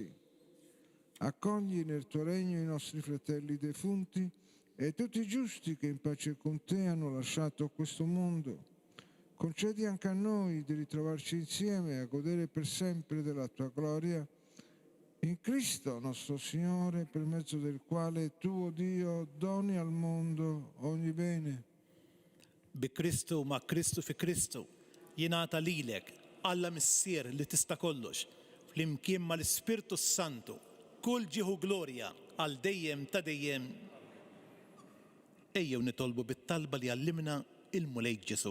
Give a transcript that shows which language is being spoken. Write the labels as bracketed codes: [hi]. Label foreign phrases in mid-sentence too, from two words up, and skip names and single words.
[it] Accogli nel tuo regno i nostri fratelli defunti e tutti i giusti che in pace con te hanno lasciato questo mondo. Concedi anche a noi di ritrovarci insieme e a godere per sempre della tua gloria in Cristo nostro Signore, per mezzo del quale tu, o Dio, doni al mondo ogni bene. [mt] Bi Kristu ma' Kristu fi Kristu jingħata lilek Alla missier li tista' kollox, flimkien mal-Ispirtu Santu, kull ġieħu glorja għal dejjem ta' dejjem. Ejjew nitolbu bit-talba li għallimna il-Mulej Ġesu.